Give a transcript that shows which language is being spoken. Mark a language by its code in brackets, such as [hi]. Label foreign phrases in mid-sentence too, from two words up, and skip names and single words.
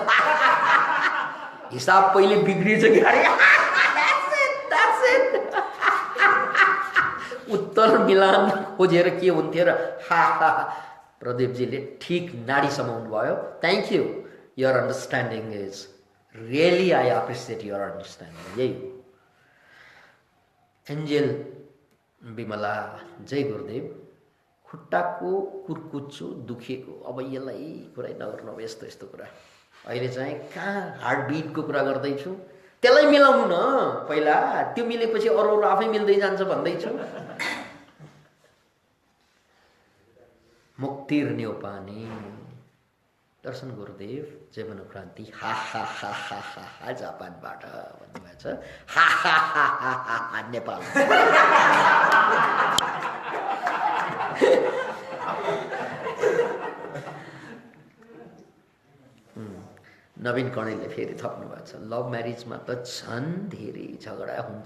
[ne] हिसाब पहिले बिग्रिन्छ कि अरे उत्तर मिलान खोजेर के हुन्थ्यो र। प्रदीपजीले ठिक नाडी समाउनु भयो। [en] Thank you, your understanding is really, I appreciate your understanding. [ne] यही हो। एन्जेल विमला, जय गुरुदेव, खुट्टाको कुर्कुच्चो दुखेको, अब यसलाई कुरै नगर्नु, अब यस्तो यस्तो कुरा। अहिले चाहिँ कहाँ हार्टबिटको कुरा गर्दैछु, त्यसलाई मिलाउनु न पहिला, त्यो मिलेपछि अरू अरू आफै मिल्दै जान्छ भन्दैछु। मुक्तिर न्यौपाने, दर्शन गुरुदेव, जय मनोक्रान्ति, हा हा हा हा हा हा जापानबाट भन्नुभएको छ। हा हा हा हा हा हा नेपाल। नवीन कणेलले फेरि थप्नु भएको छ, [en] love marriage [ne] त झन् धेरै झगडा हुन्छ।